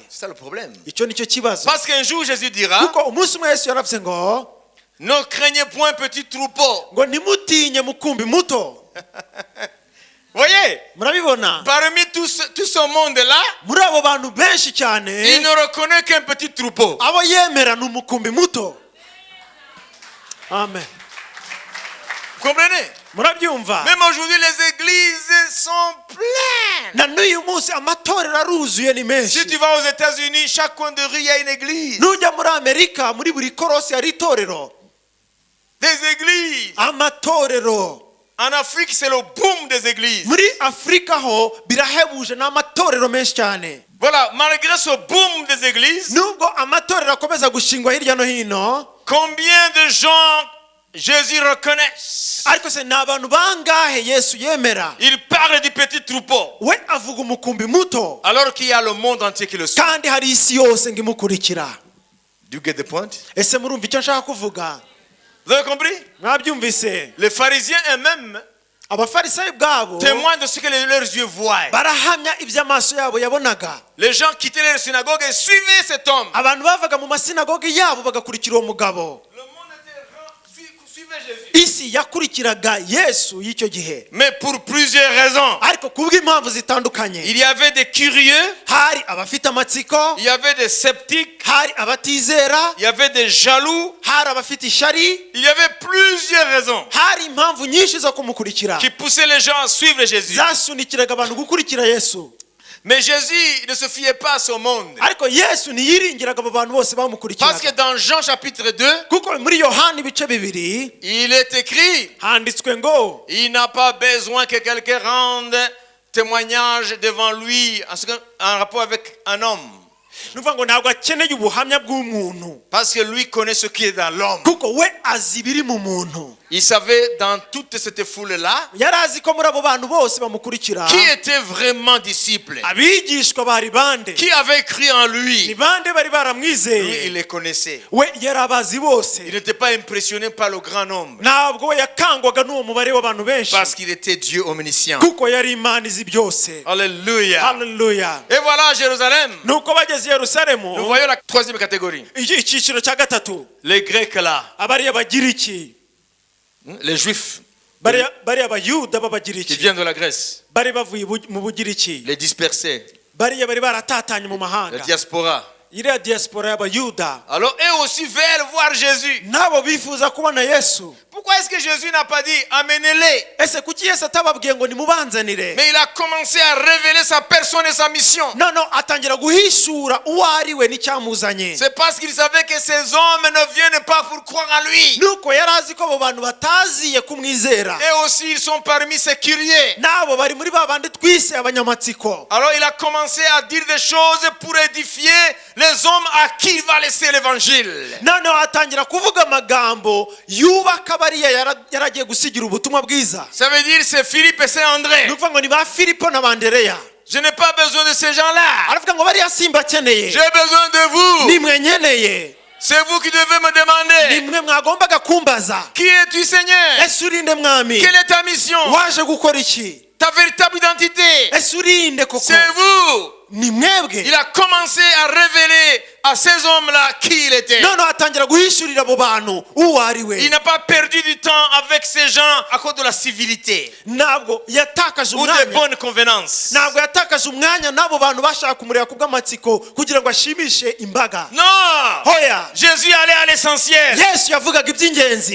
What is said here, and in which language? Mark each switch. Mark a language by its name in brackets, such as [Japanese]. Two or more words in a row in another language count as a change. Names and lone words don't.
[French] C'est ça le problème. [Kinyarwanda] icyo nicyo kibazo. [French] Parce qu'un jour Jésus dira, [Kinyarwanda] kuko umunsi umwe Yesu yaravuze ngo [French] ne craignez point petit troupeau. [Kinyarwanda] ngo ntimutinye mukumbi muto. [French] Voyez, [Kinyarwanda] murabibona? [French] parmi tout ce monde-là, [Kinyarwanda] muri abo bantu benshi [French] il [Kinyarwanda] cyane [French] ne reconnaît qu'un petit troupeau. [Kinyarwanda] abo yemera ni umukumbi muto. amen. [French] Vous comprenez? [Kinyarwanda] murabyumva? [French] Même aujourd'hui, les églises sont pleines. [Kinyarwanda] na n'uyu munsi amatorero aruzuye ni menshi. [French] Si tu vas aux États-Unis, chaque coin de rue, il y a une église. [Kinyarwanda] nujya muri Amerika muri buri korosi hari itorero. [French] Des églises. [Kinyarwanda] amatorero. [French] En Afrique, c'est le boom des églises. [Kinyarwanda] muri Afurika ho birahebuje n'amatorero menshi cyane. [French] Voilà, malgré ce boom des églises, [Kinyarwanda] nubwo amatorero akomeza gushingwa hirya no hino, [French] combien de gens Jésus reconnaît? [Kinyarwanda] ariko se ni abantu bangahe Yesu yemera? [French] Il parle du petit troupeau, [Kinyarwanda] we avuga umukumbi muto [French] alors qu'il y a le monde entier qui le suit. [Kinyarwanda] kandi hari isi yose ngo imukurikira. [English] Do you get the point? [Kinyarwanda] ese murumva icyo nshaka kuvuga? [French] Vous avez compris? [Kinyarwanda] mwabyumvise? [French] Les pharisiens eux-mêmes [Kinyarwanda] abafarisayo bwabo [French] témoignent de ce que leurs yeux voient. [Kinyarwanda] barahamya iby'amaso yabo yabonaga. [French] Les gens quittaient leur synagogue et suivaient cet homme. [Kinyarwanda] abantu bavaga mu masinagogi yabo bagakurikira uwo mugabo. [French] Le monde suivait Jésus. [Kinyarwanda] isi yakurikiraga Yesu y'icyo gihe. [French] Mais pour plusieurs raisons. [Kinyarwanda] ariko kubw'impamvu zitandukanye. [French] Il y avait des curieux, [Kinyarwanda] hari abafite amatsiko, [French] il y avait des sceptiques, [Kinyarwanda] hari abatizera, [French] il y avait des jaloux, [Kinyarwanda] hari abafite ishari, [French] il y avait plusieurs raisons [Kinyarwanda] hari impamvu nyinshi zo kumukurikira [French] qui poussaient les gens à suivre Jésus. [Kinyarwanda] zasunikiraga abantu gukurikira Yesu. [French] Mais Jésus ne se fiait pas à ce monde. [Kinyarwanda] ariko Yesu ntiyiringiraga abo bantu bose [French] Parce que [Kinyarwanda] bamukurikiraga. [French] dans Jean chapitre 2, [Kinyarwanda] kuko muri Yohana ibice bibiri [French] il est écrit, [Kinyarwanda] handitswe ngo [French] il n'a pas besoin que quelqu'un rende témoignage devant lui en rapport avec un homme. [Kinyarwanda] nuvuga ngo ntabwo akeneye ubuhamya bw'umuntu [French] Parce que lui connaît ce qui est dans l'homme. [Kinyarwanda] kuko we azi ibiri mu muntu. [French] Il savait dans toute cette foule-là [Kinyarwanda] yari azi ko muri abo bantu bose bamukurikira [French] qui était vraiment disciple, [Kinyarwanda] abigishwa bari bande, [French] qui avait cru en [Kinyarwanda] ni [French] lui. [Kinyarwanda] bande bari [French] Lui, il [Kinyarwanda] baramwizeye. [French] les connaissait. [Kinyarwanda] We yari abazi bose, [French] Il n'était pas impressionné par le grand nombre [Kinyarwanda] ntabwo we yakangwaga n'uwo mubare w'abantu benshi, [French] parce qu'il était Dieu omniscient. [Kinyarwanda] kuko yari Imana izi byose. [French] Alléluia. [Kinyarwanda] Haleluya. [French] Et voilà Jérusalem. [Kinyarwanda] Nuko bageze i [French] Nous [Kinyarwanda] Yerusalemu, [French] voyons la troisième catégorie. [Kinyarwanda] icyiciro cya gatatu, [French] Les Grecs là, [Kinyarwanda] abariya bagiriki, [French] les Juifs [Kinyarwanda] bariya abayuda [French] qui [Kinyarwanda] b'abagiriki [French] viennent de la Grèce, [Kinyarwanda] bari bavuye mu bugiriki, [French] les dispersés, [Kinyarwanda] bariya bari baratatanye mu [French] la [Kinyarwanda] mahanga, [French] diaspora. [Kinyarwanda] iriya diaspora y'abayuda, [French] Alors eux aussi veulent voir Jésus. [Kinyarwanda] nabo bifuza kubona Yesu. [French] Pourquoi est-ce que Jésus n'a pas dit amenez-les? [Kinyarwanda] Ese kuki Yesu atababwiye ngo nimubanzanire? [French] Mais il a commencé à révéler sa personne et sa mission. [Kinyarwanda] None atangira guhishura uwo ari we n'icyamuzanye. [French] C'est parce qu'il savait que ces hommes ne viennent pas pour croire en lui. [Kinyarwanda] Nuko yari azi ko abo bantu bataziye kumwizera, [French] Et aussi ils sont parmi ces curieux. [Kinyarwanda] nabo bari muri ba bandi twise abanyamatsiko. [French] Alors il a commencé à dire des choses pour édifier les hommes à qui il va laisser l'évangile. [Kinyarwanda] Noneho atangira kuvuga amagambo yubaka bariya yaragiye gusigira ubutumwa bwiza. [French] Ça veut dire c'est Philippe et c'est André. [Kinyarwanda] Ni ukuvuga ngo ni ba Filipo na Andereya. [French] Je n'ai pas besoin de ces gens-là. [Kinyarwanda] Aravuga ngo bariya simbakeneye, [French] J'ai besoin de vous. [Kinyarwanda] nimwe nkeneye, [French] C'est vous qui devez me demander. [Kinyarwanda] nimwe mwagombaga kumbaza. [French] Qui es-tu, Seigneur? [Kinyarwanda] Ese urinde mwami? [French] Quelle est ta mission? [Kinyarwanda] Waje gukora iki? [French] Ta véritable identité? [Kinyarwanda] Ese urinde koko? [French] C'est vous. [Kinyarwanda] Ni mwebwe. [French] Il a commencé à révéler à ces hommes-là qui il était. [Kinyarwanda] Noneho atangira guhishurira abo bantu uwo ari we. [French] Il n'a pas perdu du temps avec ces gens à cause de la civilité [Kinyarwanda] Ntabwo yatakaje [French] ou des [Kinyarwanda] umwanya, [French] bonnes convenances. [Kinyarwanda] ntabwo yatakaje umwanya n'abo bantu bashaka kumureba kubw'amatsiko kugira ngo ashimishe imbaga. [French] Non! [Kinyarwanda] Hoya, [French] Jésus allait à l'essentiel. [Kinyarwanda] Yesu yavugaga iby'ingenzi,